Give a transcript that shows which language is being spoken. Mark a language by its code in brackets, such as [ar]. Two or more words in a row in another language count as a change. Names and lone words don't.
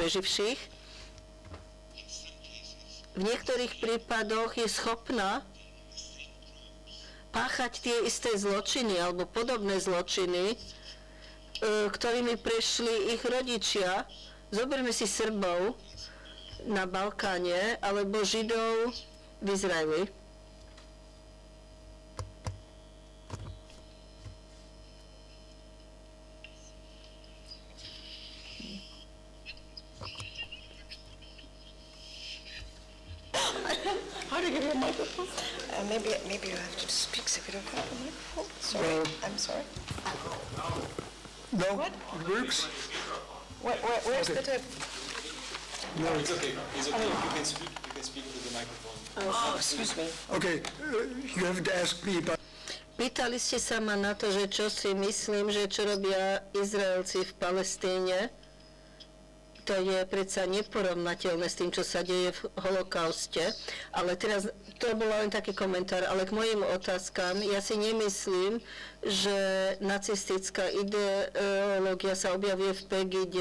[sk] v niektorých prípadoch je schopná páchať tie isté zločiny alebo podobné zločiny, ktorými prešli ich rodičia. Zoberme si Srbov na Balkáne alebo Židov v Izraeli. [en] How to give you a microphone? Maybe you have to speak so we don't have a microphone. Sorry, I'm sorry. No, What? it works. Where's Okay. the tip? No. It's okay. It's okay. You can speak to the microphone. Oh, excuse me. Okay, you haven't asked me about... [sk] Pýtali ste sa ma na to, že čo si myslím, že čo robia Izraelci v Palestíne. To je predsa neporovnateľné s tým, čo sa deje v holokauste. Ale teraz, to bol len taký komentár, ale k mojim otázkam, ja si nemyslím, že nacistická ideológia sa objavuje v Pegide.